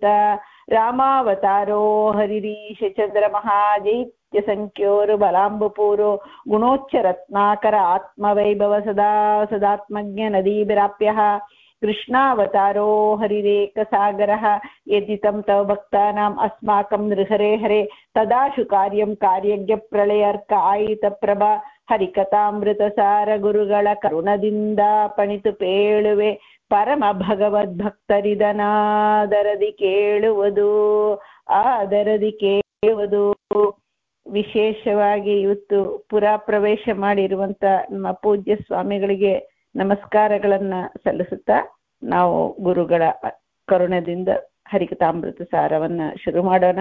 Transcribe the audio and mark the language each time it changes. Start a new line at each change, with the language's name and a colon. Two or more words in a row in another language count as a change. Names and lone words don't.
Sanskrit: ರಾಮಾವತಾರೋ ಹರಿರೀಶ ಚಂದ್ರಮಃ ಜೈತ್ಯ ಸಂಖ್ಯೋರು ಬಲಾಂಬುಪೂರೋ ಗುಣೋಚ್ಚ ರತ್ನಾಕರ ಆತ್ಮವೈಭವ ಸದಾ ಸದಾತ್ಮಜ್ಞ ನದೀಭಿರಾಪ್ಯಃ. ಕೃಷ್ಣಾವತಾರೋ ಹರಿರೇಕ ಸಾಗರಃ ಯದಿತಂ ತವ ಭಕ್ತಾನಾಂ ಅಸ್ಮಾಕಂ ನೃಹರೇ ಹರೇ ತದಾಶು ಕಾರ್ಯಂ ಕಾರ್ಯಜ್ಞ ಪ್ರಳಯರ್ಕ ಆಯಿತ ಪ್ರಭಾ.
Kannada: ಹರಿಕಥಾಮೃತ ಸಾರ ಗುರುಗಳ ಕರುಣದಿಂದ ಪಣಿತು ಪೇಳುವೆ ಪರಮ ಭಗವದ್ಭಕ್ತರಿದನಾದರದಿ ಕೇಳುವುದು ಆದರದಿ ಕೇಳುವುದು. ವಿಶೇಷವಾಗಿ ಇವತ್ತು ಪುರಾ ಪ್ರವೇಶ ಮಾಡಿರುವಂತ ನಮ್ಮ ಪೂಜ್ಯ ಸ್ವಾಮಿಗಳಿಗೆ ನಮಸ್ಕಾರಗಳನ್ನ ಸಲ್ಲಿಸುತ್ತಾ ನಾವು ಗುರುಗಳ ಕರುಣದಿಂದ ಹರಿಕಥಾಮೃತ ಸಾರವನ್ನ ಶುರು ಮಾಡೋಣ.